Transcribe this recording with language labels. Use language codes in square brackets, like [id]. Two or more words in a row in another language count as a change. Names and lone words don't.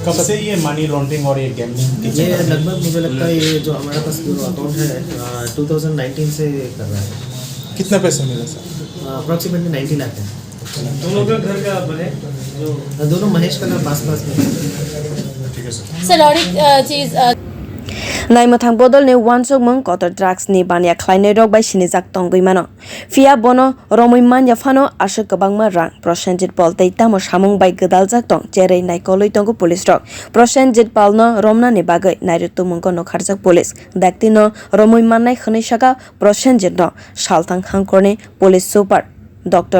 [hi] कब से ये [en] money laundering [hi] और ये गैम्बलिंग? ये लगभग मुझे लगता है ये जो हमारे पास जो अकाउंट है 2019 से कर रहा है। कितना पैसा मिला सर? अप्रॉक्सीमेटली 90 लाख है। दोनों का घर का बने दोनों महेश का घर पास में। ठीक है सर। सर और एक चीज़ [trp] Naimotang bodol ne wansok mong kotor drugs ni bania khlainai rok bai sinijak tongoi mano fia bono romoi manya phano ashok kobangma rang Prosenjit Paul tei tamo samung bai gedaljak tong cherei naikoloi tongo police rok Prosenjit Paul no romna ni bagai nairutu mongko no kharjak police dakti no romoi mannai khonai saka Prosenjit no salthang hangkorni [en] police super [trp] Dr.